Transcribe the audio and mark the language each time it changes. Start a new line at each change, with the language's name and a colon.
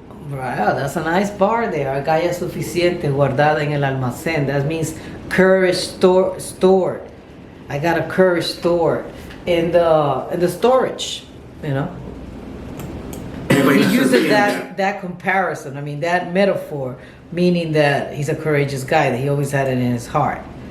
English: Wow, that's a nice bar there.
Spanish: Agalla suficiente guardada en el almacén.
English: That means courage stored. I got a courage stored in the storage, you know. He uses that comparison. I mean, that metaphor, meaning that he's a courageous guy, that he always had it in his heart.